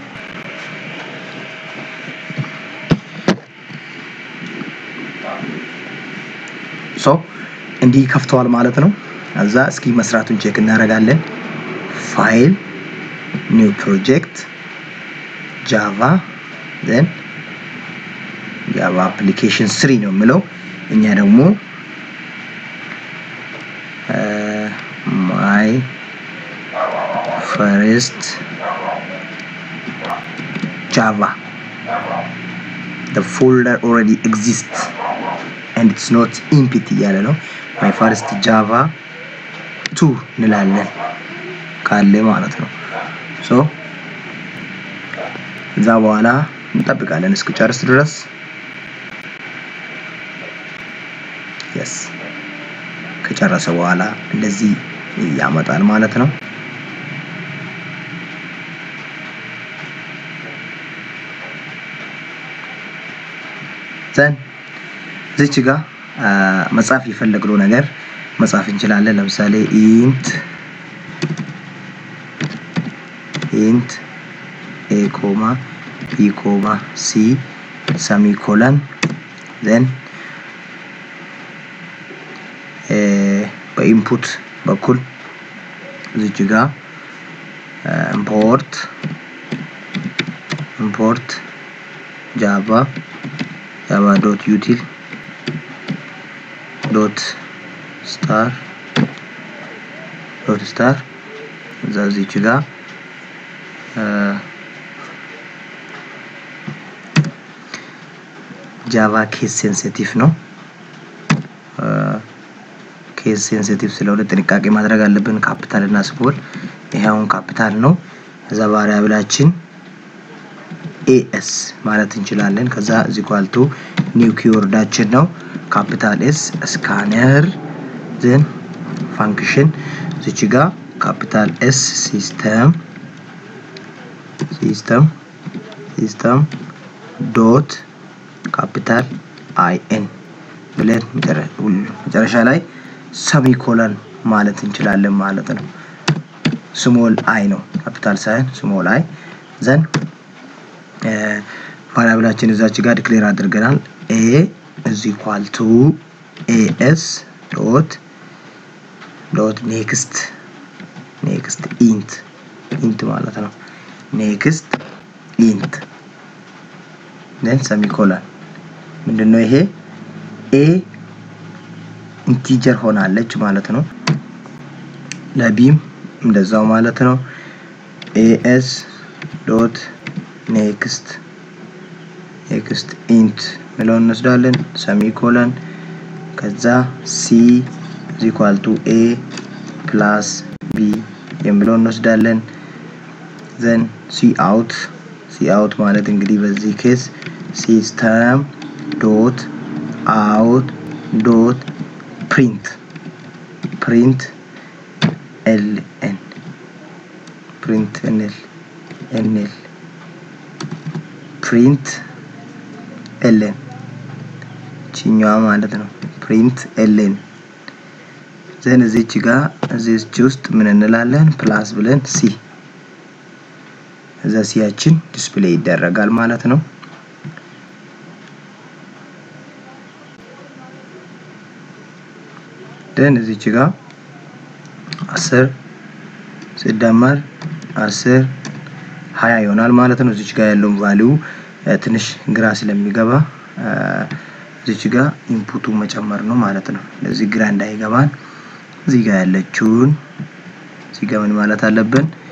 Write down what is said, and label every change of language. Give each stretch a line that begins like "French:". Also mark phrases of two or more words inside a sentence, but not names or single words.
Amharic: ሶ እንዲህ ከፍተዋል ማለት ነው አዛ እስኪ መስራቱን ቼክ እናደርጋለን
English: file new project Java then Java application
Amharic: 3 ነው የሚለው እኛ ደግሞ
English: my first Java the folder already exists and it's not empty
Amharic: ያለ ነው
English: my first java 2
Amharic: እንላለን ካለ ማለት ነው so እዛ በኋላ እንጠብቃለን እስኪጨርስ ድረስ yes ከጨረሰ በኋላ እንደዚህ ያመጣል ማለት ነው then እዚች ጋር መጻፍ ይፈልግለው ነገር መጻፍ እንችላለን ለምሳሌ
English: int a comma b comma c semicolon then
Amharic: በኢንፑት በኩል እዚች ጋር
English: import java.util .star
Amharic: እዚች ጋር
English: java case sensitive
Amharic: ነው
English: case sensitive
Amharic: ስለሆነ ጥንቃቄ ማድረግ አለብን ካፒታል እና ስሞል ይሄውን ካፒታል ነው እዛ ቫሪያብላችን
English: as
Amharic: ማለት እንችላለን ከዛ
English: equal to new keywordዳችን ነው capital S scanner then function
Amharic: እዚች ጋር
English: capital S system dot capital in
Amharic: ብለን መጨረሻ ላይ
English: semicolon
Amharic: ማለት እንችላለን ማለት ነው
English: small I ነው capital ሳይሆን small I then
Amharic: ቫሪያብላችን እዛች ጋር ዲክሌር አድርገናል
English: a is equal to as dot next
Amharic: int ማለት ነው
English: next int then semicolon
Amharic: ምንድነው ይሄ
English: a integer
Amharic: ሆናለች ማለት ነው ለቢም እንደዛው ማለት ነው
English: as dot next int
Amharic: ብለን እንወስዳለን
English: semicolon ከዛ c is equal to a plus b
Amharic: የሚለውን እንወስዳለን
English: then cout
Amharic: ማለት እንግዲህ በዚህ ኬስ
English: system dot out dot print ln print ln
Amharic: ቺኛዋ ማለት ነው
English: print ln then
Amharic: እዚች ጋር እዚች ውስጥ ምን እንላለን ፕላስ ብለን c እዛ ሲያችን ዲስፕሌይ ይደረጋል ማለት ነው then እዚች ጋር 10 ሲደመር 10 20 ይሆናል ማለት ነው እዚች ጋር ያለው ቫልዩ ትንሽ ግራ ስለሚገባ እዚች ጋር ኢንፑቱ መጨመር ነው ማለት ነው ለዚህ ግራ እንዳይገባን እዚህ ጋር ያለችውን እዚህ ጋር ምን ማለት አለብን